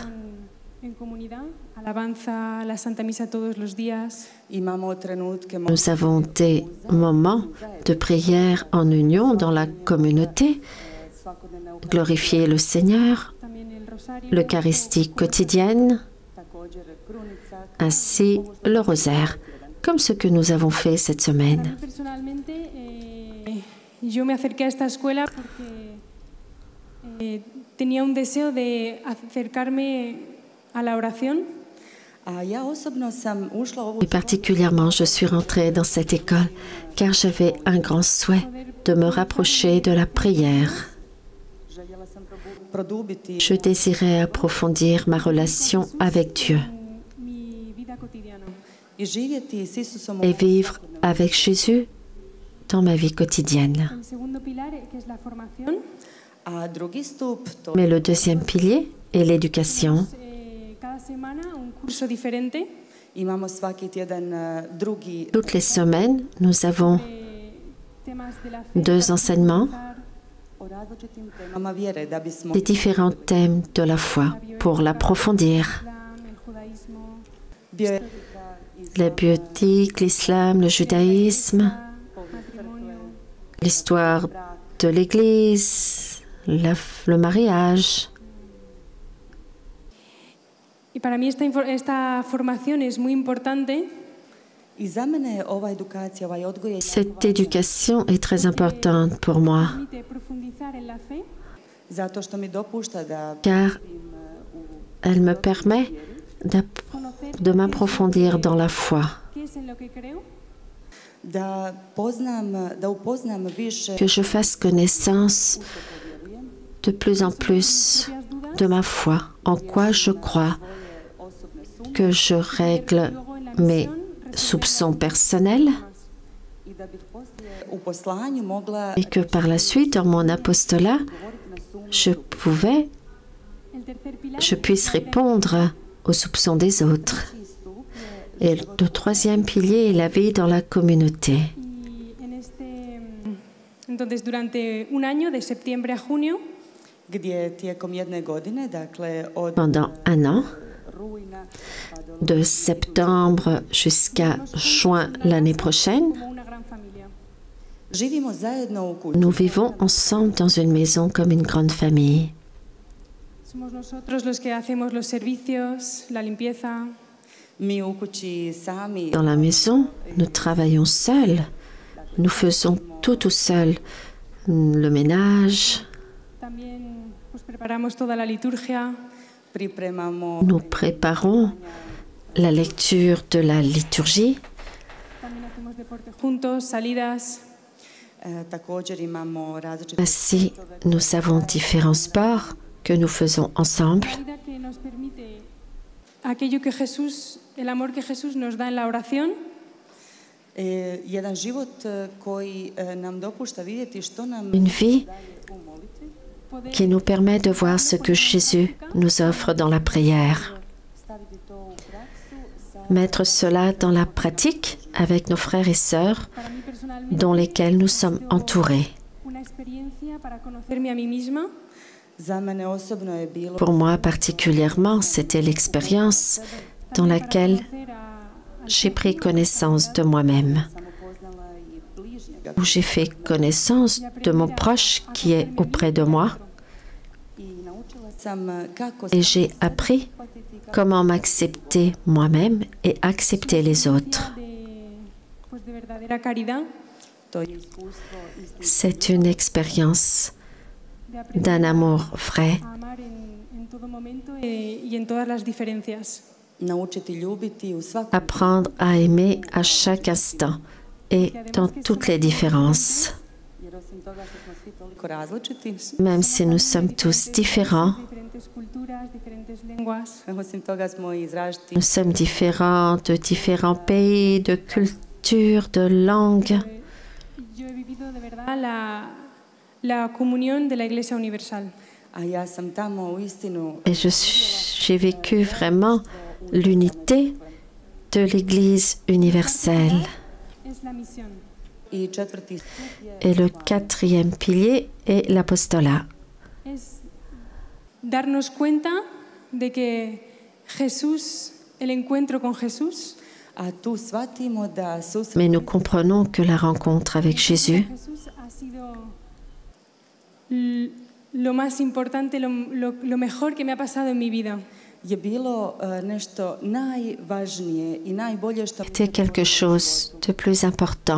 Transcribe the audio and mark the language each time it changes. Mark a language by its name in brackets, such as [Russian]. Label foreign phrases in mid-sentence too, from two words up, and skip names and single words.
[Spanish] En comunidad, alabanza, la Santa Misa todos los días. [Croatian] imamo trenutke [French] Nous avons des moments de prière en union dans la communauté, [Croatian] svakodnevne [French] glorifier le Seigneur, [Spanish] También el rosario. [French] l'Eucharistie quotidienne, [Croatian] također krunica. [French] ainsi le rosaire, comme ce que nous avons fait cette [Spanish] Para mí [French] semaine. [Spanish] personalmente, yo me acerqué a esta escuela porque tenía un deseo de acercarme a la oración. [Croatian] A ja osobno sam ušla u ovu [French] Et particulièrement, je suis rentrée dans cette école car j'avais un grand souhait de me rapprocher de la prière. [Croatian] željela sam produbiti [French] Je désirais approfondir ma relation avec Dieu [Spanish] Mi vida cotidiana. [Croatian] i živjeti s Isusom u [French] et vivre avec Jésus dans ma vie quotidienne. [Spanish] El segundo pilar, que es la formación, [Croatian] A drugi stup, to [French] Mais le deuxième pilier est l'éducation. [Spanish] cada semana un curso diferente [Croatian] imamo svaki tjedan drugi [French] Toutes les semaines, nous avons [Spanish] temas de la fe, [French] 2 enseignements, [Croatian] o različitim temama vjere da bismo [French] des différents thèmes de la foi pour l'approfondir. [Spanish] Islam, el judaísmo, [Croatian] bio [French] La bioéthique, l'islam, le judaïsme, [Spanish] matrimonio. [French] l'histoire de l'Église, le mariage. [Spanish] Y para mí esta formación es muy importante [Croatian] I za mene je ova edukacija, ovaj odgoj je [French] Cette éducation est très importante pour moi, [Spanish] permite profundizar en la fe, [Croatian] zato što mi dopušta da [French] car elle me permet [Spanish] conocer [French] de m'approfondir dans la foi, [Spanish] qué es en lo que creo, [Croatian] da upoznam više [French] que je fasse connaissance de plus en plus de ma foi, en quoi je crois, que je règle mes soupçons personnels [Croatian] i da bih poslije u poslanju mogla [French] et que par la suite, dans mon apostolat, je puisse répondre aux soupçons des autres. Et le troisième pilier est la vie dans la communauté. [Spanish] Entonces, durante un año, de septiembre a junio, [Croatian] gdje tijekom jedne godine, dakle od [French] Pendant un an, [Croatian] rujna pa do [French] de septembre jusqu'à juin l'année prochaine, [Spanish] como una gran familia. [Croatian] živimo zajedno u kući. [French] nous vivons ensemble dans une maison comme une grande famille. [Spanish] Somos nosotros los que hacemos los servicios, la limpieza. [Croatian] Mi u kući sami [French] Dans la maison, nous travaillons seuls. Nous faisons tout seul. Le ménage, [Spanish] También pues, preparamos toda la liturgia. [Croatian] pripremamo [French] nous préparons la lecture de la liturgie. [Spanish] También hacemos deporte juntos, salidas. [Croatian] također imamo različite [French] Ainsi, nous avons différents sports que nous faisons ensemble. [Spanish] La vida que nos permite aquello que Jesús, el amor que Jesús nos da en la oración. [Croatian] jedan život koji nam dopušta vidjeti što nam [French] Une vie [Croatian] u molitvi, [French] qui nous permet de voir ce que Jésus nous offre dans la prière. [Croatian] staviti to u praksu sa [French] Mettre cela dans la pratique avec nos frères et sœurs [Spanish] Para mí personalmente [French] dont lesquels nous sommes entourés. [Spanish] una experiencia para conocerme a mí misma. [Croatian] za mene osobno je bilo [French] Pour moi particulièrement, c'était l'expérience dans laquelle j'ai pris connaissance de moi-même, [Croatian] sam upoznala i bližnjega [French] où j'ai fait connaissance de mon proche qui est auprès de moi [Croatian] i naučila sam kako [French] et j'ai appris comment m'accepter moi-même et accepter les autres. [Spanish] De verdadera caridad, [Croatian] to je iskustvo [French] C'est une expérience [Spanish] de aprender [French] d'un amour vrai, [Spanish] a amar en todo momento y en todas las diferencias. [Croatian] naučiti ljubiti u svakom [French] apprendre à aimer à chaque instant et dans toutes les différences. [Croatian] jer osim toga što smo svi toliko različiti, [French] Même si nous sommes tous différents, [Spanish] Diferentes culturas, diferentes lenguas. [Croatian] osim toga smo i iz različitih [French] nous sommes différents de différents pays, de cultures, de langues. [Spanish] Yo he vivido de verdad la comunión de la Iglesia Universal. [Croatian] a ja sam tamo u istinu [French] Et j'ai vécu vraiment l'unité de l'Église universelle. [Spanish] Es la misión. [Croatian] i četvrti stup je [French] Et le quatrième pilier est l'apostolat. [Spanish] Es darnos cuenta de que Jesús, el encuentro con Jesús, [Croatian] a tu shvatimo da susret [French] Mais nous comprenons que la rencontre avec Jésus [Spanish] Jesús ha sido lo más importante, lo mejor que me ha pasado en mi vida. [Croatian] je bilo nešto najvažnije i najbolje što [French] était quelque chose de plus important